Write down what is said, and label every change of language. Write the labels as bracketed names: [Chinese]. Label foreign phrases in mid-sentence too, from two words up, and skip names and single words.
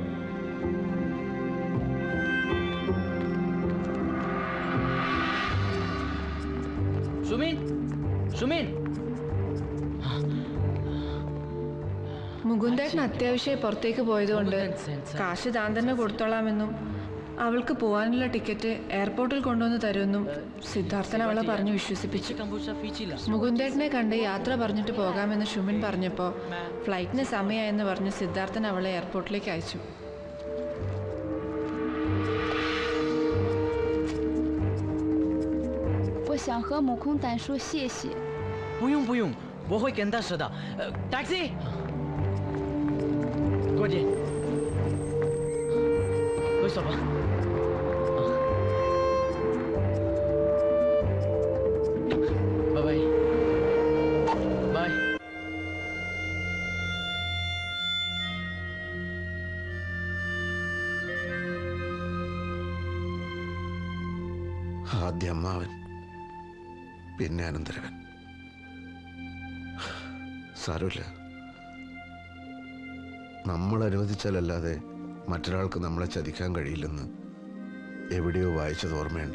[Malayalam] മുകുന്ദേട്ടൻ അത്യാവശ്യമായി പുറത്തേക്ക് പോയതുകൊണ്ട് കാശ് താൻ തന്നെ കൊടുത്തോളാമെന്നും അവൾക്ക് പോകാനുള്ള ടിക്കറ്റ് എയർപോർട്ടിൽ കൊണ്ടുവന്ന് തരുമെന്നും സിദ്ധാർത്ഥൻ അവളെ പറഞ്ഞു വിശ്വസിപ്പിച്ചു. മുകുന്ദേട്ടനെ കണ്ട് യാത്ര പറഞ്ഞിട്ട് പോകാമെന്ന് ഷുമിൻ പറഞ്ഞപ്പോൾ ഫ്ലൈറ്റിന് സമയമായെന്ന് പറഞ്ഞ് സിദ്ധാർത്ഥൻ അവളെ എയർപോർട്ടിലേക്ക് അയച്ചു. [Chinese] 我想和母空丹说谢谢。不用不用，我会跟他说的。taxi， 过去，回走吧。拜拜，拜。 [Malayalam] ആദ്യം അമ്മാവൻ, പിന്നെ അനന്തരവൻ. സാരമില്ല, നമ്മൾ അനുവദിച്ചാലല്ലാതെ മറ്റൊരാൾക്ക് നമ്മളെ ചതിക്കാൻ കഴിയില്ലെന്ന് എവിടെയോ വായിച്ചത് ഓർമ്മയുണ്ട്.